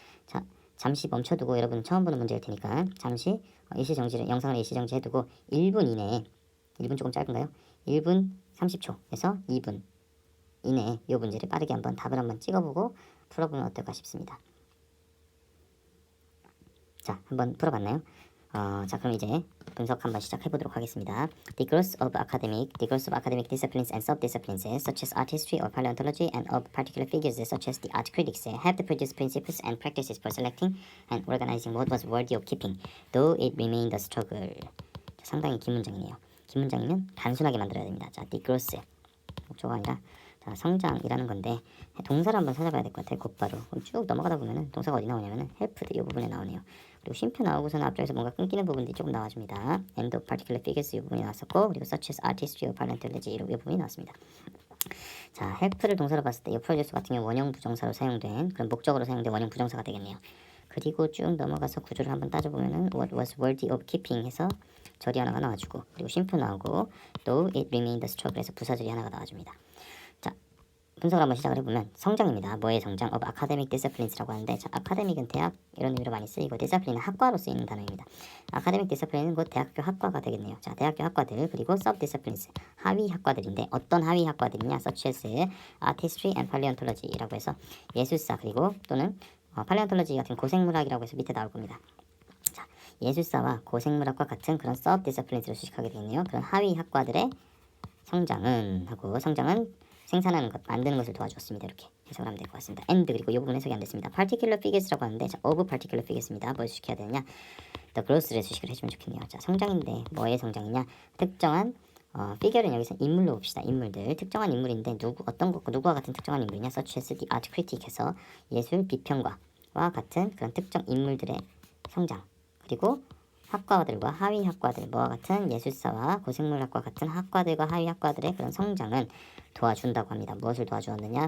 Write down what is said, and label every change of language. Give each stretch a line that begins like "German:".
Korean: 자, 잠시 멈춰두고, 여러분 처음 보는 문제일 테니까 잠시 영상을 일시정지 해두고 1분 이내에, 1분 조금 짧은가요? 1분 30초에서 2분 이내에 이 문제를 빠르게 한번 답을 한번 찍어보고 풀어보면 어떨까 싶습니다. 자, 한번 풀어봤나요? 자, 그럼 이제 분석 한번 시작해보도록 하겠습니다.
English: The growth of academic disciplines and sub-disciplines such as art history or paleontology and of particular figures such as the art critics have produced principles and practices for selecting and organizing what was worthy of keeping, though it remained a struggle.
Korean: 자, 상당히 긴 문장이네요. 긴 문장이면 단순하게 만들어야 됩니다. 자, the growth 목조가 아니라 자, 성장이라는 건데 동사를 한번 찾아봐야 될 것 같아요. 곧바로 쭉 넘어가다 보면은 동사가 어디 나오냐면은 helped 이 부분에 나오네요. 그리고 쉼표 나오고서는 앞쪽에서 뭔가 끊기는 부분들이 조금 나와줍니다.
English: And of particular figures
Korean: 이 부분이 나왔었고, 그리고
English: such as art history or paleontology
Korean: 이 부분이 나왔습니다. 자, help를 동사로 봤을 때 이 produce 같은 경우 원형 부정사로 사용된 그런 목적으로 사용된 원형 부정사가 되겠네요. 그리고 쭉 넘어가서 구조를 한번 따져보면은
English: what was worthy of keeping
Korean: 해서 절이 하나가 나와주고, 그리고 쉼표 나오고,
English: though it remained a struggle
Korean: 해서 부사절이 하나가 나와줍니다. 자, 분석을 한번 시작을 해보면 성장입니다. 뭐의 성장?
English: of academic disciplines
Korean: 라고 하는데, 자, academic은 대학 이런 의미로 많이 쓰이고 discipline은 학과로 쓰이는 단어입니다. academic discipline은 곧 대학교 학과가 되겠네요. 자, 대학교 학과들, 그리고 sub disciplines 하위 학과들인데 어떤 하위 학과들이냐?
English: such as art history and paleontology
Korean: 라고 해서 예술사, 그리고 또는 paleontology 같은 고생물학이라고 해서 밑에 나올 겁니다. 자, 예술사와 고생물학과 같은 그런 sub disciplines로 수식하게 되겠네요. 그런 하위 학과들의 성장은 생산하는 것, 만드는 것을 도와주었습니다. 이렇게 해석을 하면 될 것 같습니다. and 그리고 이 부분 해석이 안 됐습니다.
English: particular figures
Korean: 라고 하는데, 자,
English: of particular figures
Korean: 입니다. 뭘 수식해야 되느냐?
English: the growth
Korean: 를 수식을 해주면 좋겠네요. 자, 성장인데 뭐의 성장이냐? 특정한 figure는 여기서 인물로 봅시다. 인물들, 특정한 인물인데 누구와 같은 특정한 인물이냐?
English: such as the art critic
Korean: 에서 예술 비평가와 같은 그런 특정 인물들의 성장, 그리고 학과들과 하위 학과들, 뭐와 같은 예술사와 고생물학과 같은 학과들과 하위 학과들의 그런 성장은 도와준다고 합니다. 무엇을 도와주었느냐?